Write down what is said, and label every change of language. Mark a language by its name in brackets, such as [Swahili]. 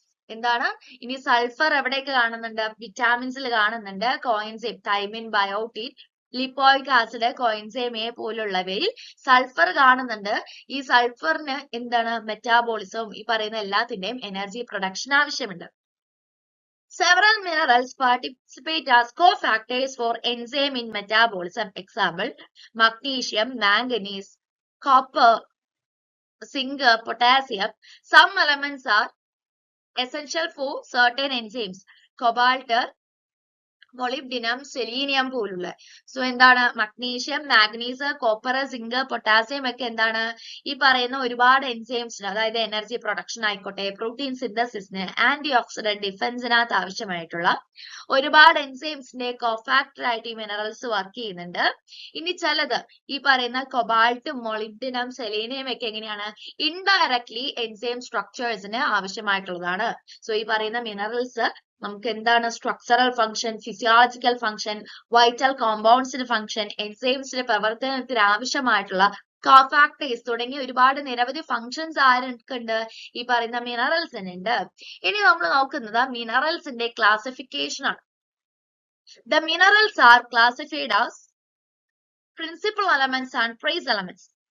[Malayalam] എന്താണ് ഇനി സൾഫർ എവിടെയൊക്കെ കാണുന്നുണ്ട്? വിറ്റാമിൻസിൽ കാണുന്നുണ്ട്. Coenzyme thymine, biotin, lipoic acid, coenzyme A പോലുള്ളവയിൽ sulphur കാണുന്നുണ്ട്. ഈ സൾഫറിന് എന്താണ് മെറ്റാബോളിസം, ഈ പറയുന്ന എല്ലാത്തിന്റെയും എനർജി പ്രൊഡക്ഷൻ ആവശ്യമുണ്ട്. [English] Several minerals participate as cofactors for enzyme in metabolism. Example, magnesium, manganese, copper, zinc, potassium. Some elements are essential for certain enzymes. Cobalt, molybdenum, selenium [Malayalam] പോലുള്ള. So എന്താണ് magnesium, മാഗ്നീസ്, copper, zinc, potassium ഒക്കെ എന്താണ് ഈ പറയുന്ന ഒരുപാട് എൻസൈംസിന്, അതായത് energy production ആയിക്കോട്ടെ, protein സിന്തസിസിന്, anti oxidant ഡിഫൻസിനകത്ത് ആവശ്യമായിട്ടുള്ള ഒരുപാട് എൻസൈംസിന്റെ കോഫാക്ടർ ആയിട്ട് ഈ മിനറൽസ് വർക്ക് ചെയ്യുന്നുണ്ട്. ഇനി ചിലത് ഈ പറയുന്ന കൊബാൾട്ട്, മൊളിബ്ഡിനം, സെലേനിയം ഒക്കെ എങ്ങനെയാണ് ഇൻഡയറക്ട്ലി എൻസൈം സ്ട്രക്ചേഴ്സിന് ആവശ്യമായിട്ടുള്ളതാണ്. സോ ഈ പറയുന്ന മിനറൽസ് നമുക്ക് എന്താണ് structural function, physiological function, vital കോമ്പൗണ്ട്സിന്റെ function, എൻസൈംസിന്റെ പ്രവർത്തനത്തിന് ആവശ്യമായിട്ടുള്ള കോഫാക്ടേഴ്സ് തുടങ്ങിയ ഒരുപാട് നിരവധി ഫംഗ്ഷൻസ് ആർക്കുണ്ട്? ഈ പറയുന്ന മിനറൽസിനുണ്ട്. ഇനി നമ്മൾ നോക്കുന്നത് മിനറൽസിന്റെ ക്ലാസിഫിക്കേഷൻ ആണ്. [English] The minerals are classified as principal elements and trace elements.